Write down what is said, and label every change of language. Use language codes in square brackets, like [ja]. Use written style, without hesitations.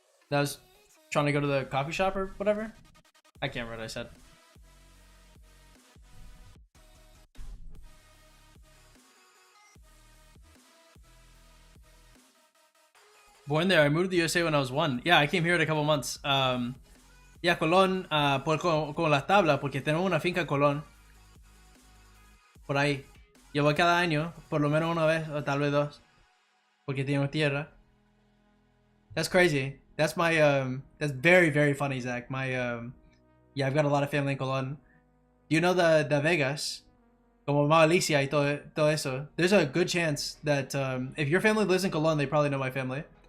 [en] That was trying to go to the coffee shop or whatever? I can't remember what I said. Born there. I moved to the USA when I was 1. Yeah, I came here in a couple months. [es] Yeah, Colón, con las tablas, porque tenemos una finca en Colón. Por ahí. Yo voy cada año, por lo menos una vez, o tal vez dos. Porque tenemos tierra. [en] That's crazy. That's my, that's very, very funny, Zach. My, yeah, I've got a lot of family in Colón. You know the Vegas? [es] Como Alicia y todo eso. [en] There's a good chance that, if your family lives in Colón, they probably know my family.